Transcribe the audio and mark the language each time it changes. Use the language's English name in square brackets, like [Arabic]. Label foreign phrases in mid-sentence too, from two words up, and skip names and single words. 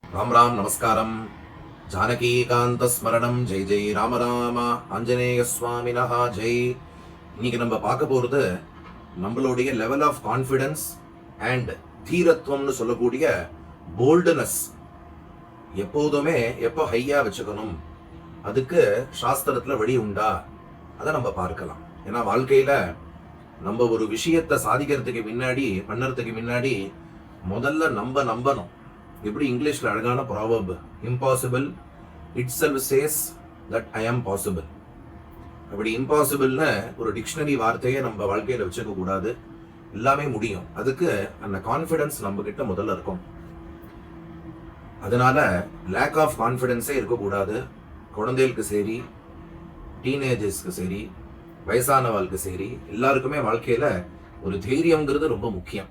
[Tamil] ராம் ராம் நமஸ்காரம். [Sanskrit] जानकीकान्त स्मरणम्. जय जय राम राम आञ्जनेय स्वामिनः जय. [Tamil] இன்னைக்கு நம்ம பார்க்க போறது நம்மளுடைய [English] level of confidence and [Tamil] தீரத்துவம்னு சொல்லக்கூடிய போல்டுனஸ் எப்போதுமே எப்போ ஹையா வச்சுக்கணும், அதுக்கு சாஸ்திரத்துல வழி உண்டா, அதை நம்ம பார்க்கலாம். ஏன்னா வாழ்க்கையில நம்ம ஒரு விஷயத்தை சாதிக்கிறதுக்கு முன்னாடி முதல்ல நம்பணும். எப்படி இங்கிலீஷ்ல அழகான ப்ராவர்ப், [English] impossible itself says that I am possible. [Tamil] அப்படி இம்பாசிபிள்னு ஒரு டிக்ஷனரி வார்த்தையை நம்ம வாழ்க்கையில வச்சுக்க கூடாது. எல்லாமே முடியும். அதுக்கு அந்த கான்ஃபிடன்ஸ் நம்ம கிட்ட முதல்ல இருக்கும். அதனால [English] lack of confidence [Tamil] இருக்கக்கூடாது. குழந்தைகளுக்கு சரி, டீனேஜர்ஸ்க்கு சரி, வயசானவாளுக்கு சரி, எல்லாருக்குமே வாழ்க்கையில ஒரு தைரியம்ங்கிறது ரொம்ப முக்கியம்.